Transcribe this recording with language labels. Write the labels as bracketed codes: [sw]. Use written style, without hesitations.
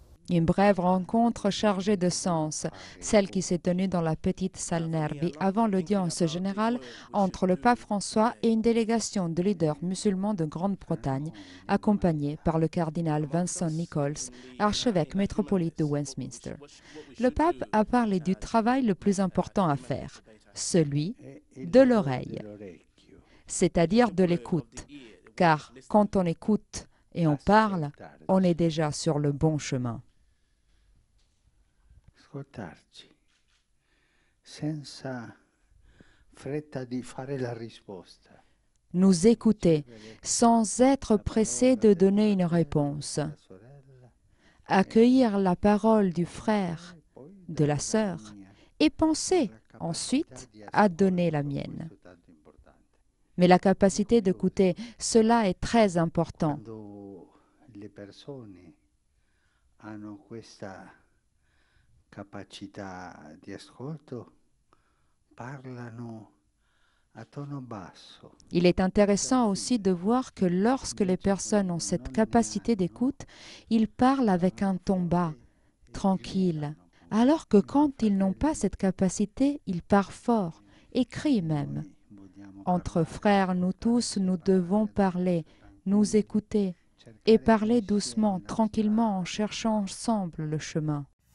[fr] Une brève rencontre chargée de sens, celle qui s'est tenue dans la petite salle Nervi avant l'audience générale entre le pape François et une délégation de leaders musulmans de Grande-Bretagne, accompagnée par le cardinal Vincent Nichols, archevêque métropolite de Westminster. Le pape a parlé du travail le plus important à faire, celui de l'oreille, c'est-à-dire de l'écoute, car quand on écoute et on parle, on est déjà sur le bon chemin. [it] Ascoltarci senza fretta di fare la risposta. [fr] Nous écouter sans être pressé de donner une réponse. Accueillir la parole du frère, de la sœur, et penser ensuite à donner la mienne. Mais la capacité d'écouter, cela est très important. [it] Le persone hanno questa capacità di ascolto, parlano a tono basso. [fr] Il est intéressant aussi de voir que lorsque les personnes ont cette capacité d'écoute, ils parlent avec un ton bas, tranquille, alors que quand ils n'ont pas cette capacité, ils parlent fort, et crient même. Entre frères, nous tous, nous devons parler, nous écouter, et parler doucement, tranquillement, en cherchant ensemble le chemin.